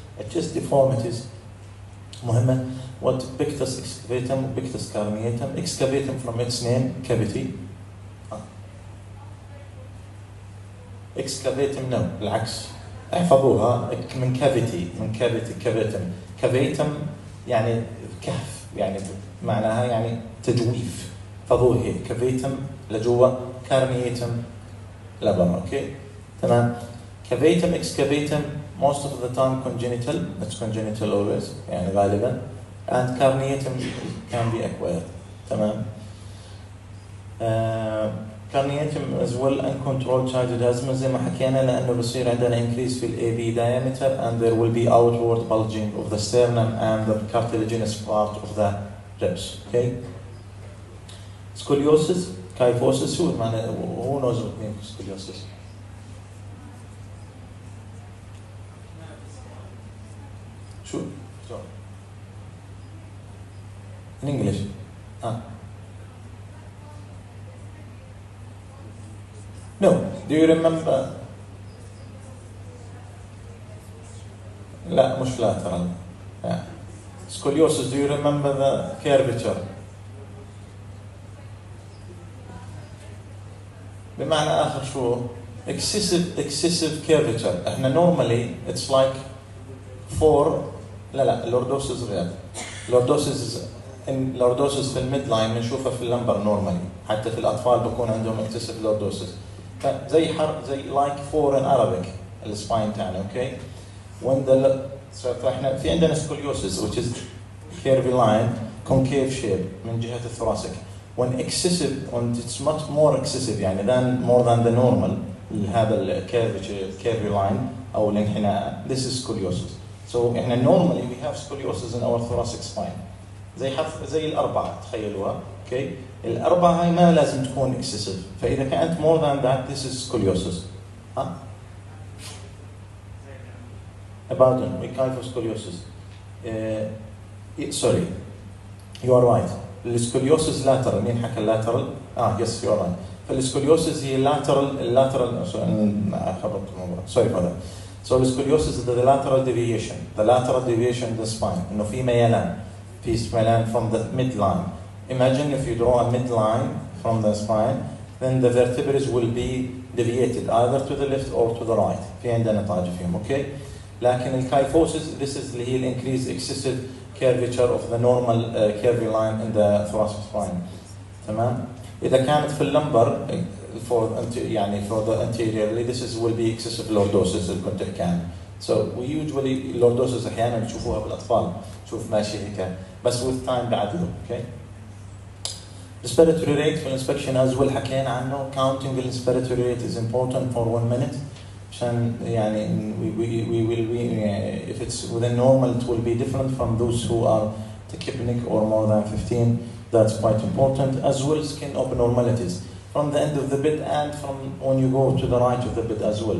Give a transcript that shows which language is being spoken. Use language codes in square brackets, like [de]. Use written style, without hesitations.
[en] Chest deformities مهمة. What pectus excavatum, pectus carneatum, excavatum from its name cavity. Excavatum no, [ar] بالعكس احفظوها من [en] cavity cavitum. [ar] Cavatum يعني كهف يعني معناها يعني تجويف. فضوه هي cavatum لجوا carneatum لبرا. [en] Okay. تمام. Cavatum excavatum most of the time congenital. It's congenital always [ar] يعني غالبا. [en] And carneatum can be acquired. تمام. Carneatum as well uncontrolled childhood asthma [ar] زي ما حكينا لأنه بصير عندنا [en] increase في ال AB diameter and there will be outward bulging of the sternum and the cartilaginous part of the ribs. Okay. Scoliosis, kyphosis. Who knows what means scoliosis? Sure. In English. No. Do you remember? [ar] لا مش lateral. [en] Yeah. Scoliosis. Do you remember the curvature? [ar] بمعنى آخر شو؟ excessive curvature. [en] احنا normally it's like 4. [ar] لا lordosis غير. lordosis في الميد لاين بنشوفها في اللمبر normally. حتى في الأطفال بكون عندهم excessive lordosis. [en] زي like 4 in Arabic السباين تاعنا. Okay. When [ar] فاحنا في عندنا [en] scoliosis which is curvy line concave shape من جهة الثوراسيك. When it's much more excessive يعني more than the normal هذا curvy line [ar] أو الانحناء, [en] this is scoliosis. So normally we have scoliosis in our thoracic spine. [ar] زي الأربعة تخيلوها. اوكي الأربعة هاي ما لازم تكون اكسسيف، فإذا كانت [en] more than that this is scoliosis. ها؟ pardon we kyphoscoliosis. sorry you are right. السكوليوسيس lateral. [ar] مين حكى [en] lateral؟ yes you are right. [ar] فالسكوليوسيس هي lateral خبطت الموضوع. [en] sorry for that. So the scoliosis is the lateral deviation. The lateral deviation of the spine. [ar] إنه في ميلان [en] from the midline. Imagine if you draw a midline from the spine, then the vertebrae will be deviated either to the left or to the right. [ar] في عندنا طاجة فيهم. Okay. [en] لكن الكايفوسيس this is [ar] اللي هي [en] increased excessive curvature of the normal curvy line in the thoracic spine. [ar] تمام. إذا كانت في اللمبر يعني for the anteriorly [en] this is will be excessive lordosis [ar] اللي كنت أحكي عنه. So we usually lordosis أحيانا نشوفوها بالأطفال، نشوف ماشي هيك بس [en] with time [ar] بعدله. [en] Okay. Respiratory rate for inspection as well [ar] حكينا عنه. [en] Counting the respiratory rate is important for 1 minute. [ar] عشان يعني [en] we will if it's within normal it will be different from those who are tachypneic or more than 15. That's quite important. As well skin abnormalities from the end of the bed and from when you go to the right of the bed as well.